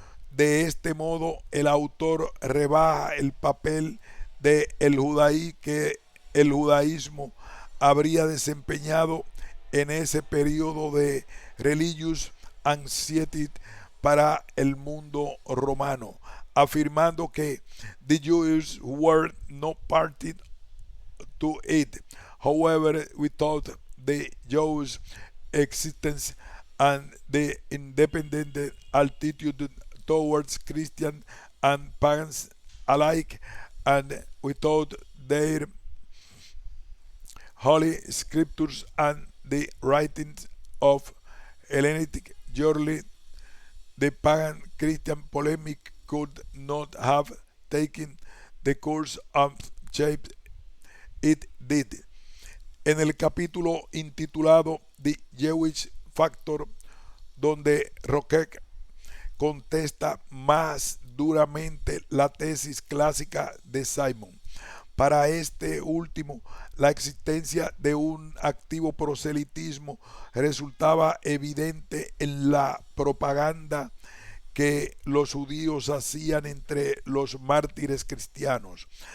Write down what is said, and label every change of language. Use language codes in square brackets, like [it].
[es] De este modo, el autor rebaja el papel de que el judaísmo habría desempeñado en ese periodo de [en] religious anxiety [es] para el mundo romano. afirmando que [en] the Jews were not party to it. However, without the Jews' existence and the independent attitude towards Christians and pagans alike, and without their holy scriptures and the writings of Hellenic journey, the pagan Christian polemic could not have taken the course and shape it did. [es] En el capítulo intitulado The Jewish Factor, donde Roquet contesta más duramente la tesis clásica de Simon. Para este último, la existencia de un activo proselitismo resultaba evidente en la propaganda que los judíos hacían entre los mártires cristianos.